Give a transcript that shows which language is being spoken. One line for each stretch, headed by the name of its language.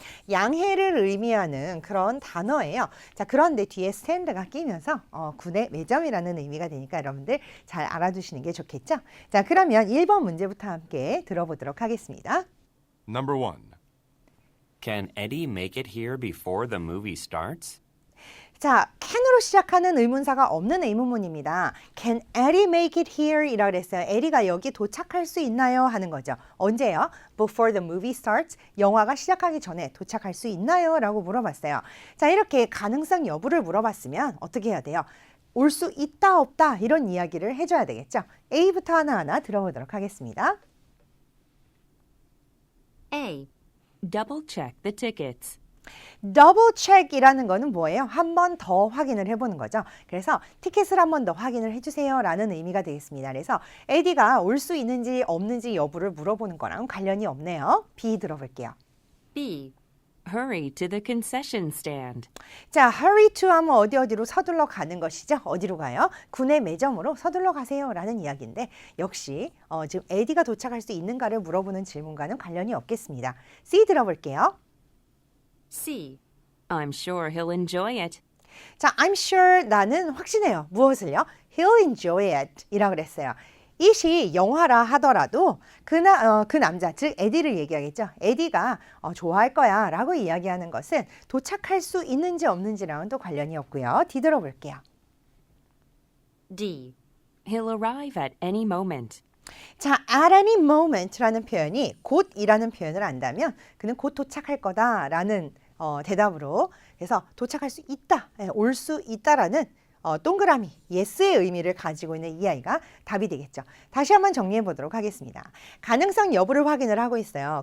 Korean: 양해를 의미하는 그런 단어예요. 자, 그런데 뒤에 stand가 끼면서 군의 매점이라는 의미가 되니까 여러분들 잘 알아두시는 게 좋겠죠? 자, 그러면 1번 문제부터 함께 들어보도록 하겠습니다.
English: Number 1. Can Eddie make it here before the movie starts?
Korean: 자, can으로 시작하는 의문사가 없는 의문문입니다.
English: Can Eddie make it here?
Korean: 이라고 그랬어요. 에리가 여기 도착할 수 있나요? 하는 거죠. 언제요?
English: Before the movie starts.
Korean: 영화가 시작하기 전에 도착할 수 있나요? 라고 물어봤어요. 자, 이렇게 가능성 여부를 물어봤으면 어떻게 해야 돼요? 올 수 있다, 없다 이런 이야기를 해줘야 되겠죠. A부터 하나하나 들어보도록 하겠습니다.
English: A. Double check the tickets.
Korean: 더블 체크이라는 거는 뭐예요? 한 번 더 확인을 해보는 거죠. 그래서 티켓을 한 번 더 확인을 해주세요 라는 의미가 되겠습니다. 그래서 에디가 올 수 있는지 없는지 여부를 물어보는 거랑 관련이 없네요. B 들어볼게요.
English: B. Hurry to the concession stand.
Korean: 자, hurry to 하면 어디로 서둘러 가는 것이죠. 어디로 가요? 군의 매점으로 서둘러 가세요 라는 이야기인데 역시 지금 에디가 도착할 수 있는가를 물어보는 질문과는 관련이 없겠습니다. C 들어볼게요.
English: C. I'm sure he'll enjoy it.
Korean: 자,
English: I'm sure
Korean: 나는 확신해요. 무엇을요?
English: He'll enjoy it
Korean: 이라고 그랬어요. it이 영화라 하더라도 그 남자, 즉 에디를 얘기하겠죠. 에디가 좋아할 거야 라고 이야기하는 것은 도착할 수 있는지 없는지랑은 또 관련이 없고요. D 들어볼게요.
English: D. He'll arrive at any moment.
Korean: 자, at any moment라는 표현이 곧이라는 표현을 안다면 그는 곧 도착할 거다라는 대답으로 그래서 도착할 수 있다, 올 수 있다라는 동그라미, yes의 의미를 가지고 있는 이 아이가 답이 되겠죠. 다시 한번 정리해 보도록 하겠습니다. 가능성 여부를 확인을 하고 있어요.